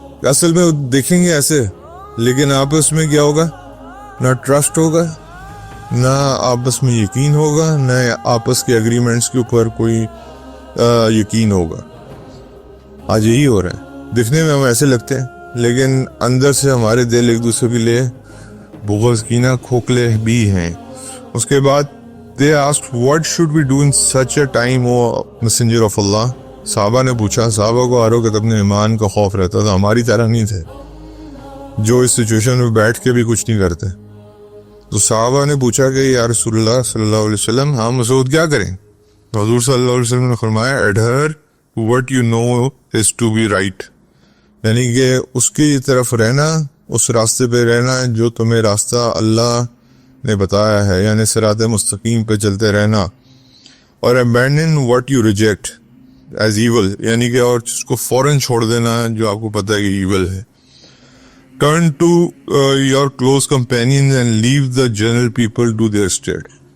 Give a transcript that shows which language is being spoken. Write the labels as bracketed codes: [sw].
[ur] اصل میں دیکھیں گے ایسے, لیکن آپس میں کیا ہوگا, نہ ٹرسٹ ہوگا, نہ آپس میں یقین ہوگا, نہ آپس کے اگریمنٹس کے اوپر کوئی یقین ہوگا. آج یہی ہو رہا ہے. دکھنے میں ہم ایسے لگتے ہیں لیکن اندر سے ہمارے دل ایک دوسرے کے لیے بغض کینہ کھوکھلے بھی ہیں. اس کے بعد [en] they asked what should we do in such a time o messenger of Allah. [ur] صحابہ نے پوچھا, صحابہ کو ہر وقت اپنے ایمان کا خوف رہتا تھا, ہماری طرح نہیں تھے جو اس سچویشن میں بیٹھ کے بھی کچھ نہیں کرتے. تو صحابہ نے پوچھا کہ یا رسول اللہ صلی اللہ علیہ وسلم ہم مسعود کیا کریں؟ حضور صلی اللہ علیہ وسلم نے فرمایا [en] adhere what you know is to be right, [ur] یعنی کہ اس کی طرف رہنا, اس راستے پہ رہنا جو تمہیں راستہ اللہ نے بتایا ہے, یعنی صراط مستقیم پہ چلتے رہنا. اور [en] abandon what you reject as evil, [ur] یعنی کہ اور اس کو فوراً چھوڑ دینا جو آپ کو پتہ ہے کہ ایول ہے. [en] turn to your close companions and leave the general people to their state.